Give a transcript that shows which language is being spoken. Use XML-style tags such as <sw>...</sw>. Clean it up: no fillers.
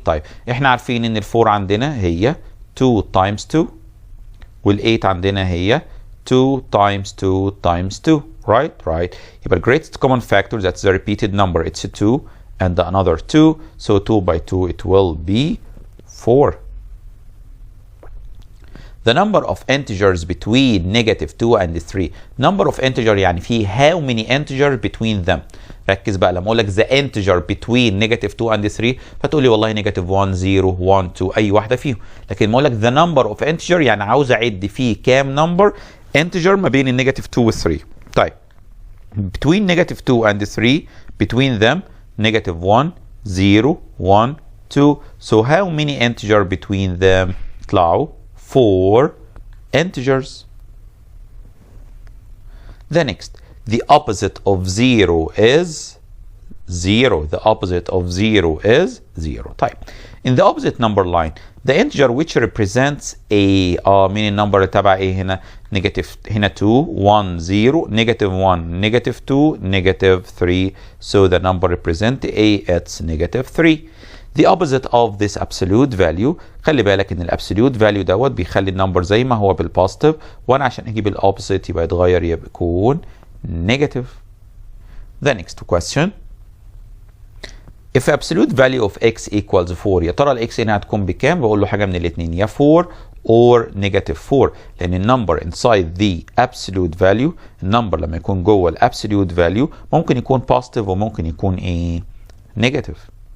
<ar>طيب احنا عارفين ان ال4 عندنا هي</ar> <en>2 times 2</en> <ar>وال8 عندنا هي</ar> <en>2 times 2 times 2. right.</en> <ar>يبقى</ar> <en>greatest common factor that's the repeated number it's 2 and another 2. So 2 by 2 it will be 4. The number of integers between -2 and 3. Number of integer</en> <ar>يعني في</ar> <en>how many integers between them.</en> <ar>ركز بقى لما اقول لك</ar> <en>the integer between -2 and 3</en> <ar>فتقول لي والله -1 0 1 2 اي واحده فيهم. لكن لما اقول لك</ar> <en>the number of integer</en> <ar>يعني عاوز اعد فيه كام نمبر integer ما بين -2 و 3.</ar> <en>طيب between -2 and 3 between them -1 0 1 2. So how many integer between them؟</en> <ar>يطلعوا</ar> <en>4 integers. The next, the opposite of 0 is 0. The opposite of 0 is 0. طيب in the opposite number line the integer which represents a</en> <ar>مين النمبر اللي تبع ايه هنا؟ نيجاتيف، هنا</ar> <en>2 1 0 -1 -2 -3. So the number represent a it's -3. The opposite of this absolute value،</en> <ar>خلي بالك ان الابسوليوت فاليو دوت بيخلي النمبر زي ما هو بالبوزيتيف، وانا عشان اجيب الاوبوزيت يبقى يتغير يبقى يكون نيجاتيف.</ar> <en>The next question. If absolute value of x equals 4،</en> <ar>يا ترى الاكس هنا هتكون بكام؟ بقول له حاجه من الاثنين، يا 4</ar> <en>or -4،</en> <ar>لان النمبر</ar> <en>inside the absolute value،</en> <ar>النمبر لما يكون جوه الابسوليوت فاليو ممكن يكون بوزيتيف وممكن يكون ايه؟ نيجاتيف.</ar>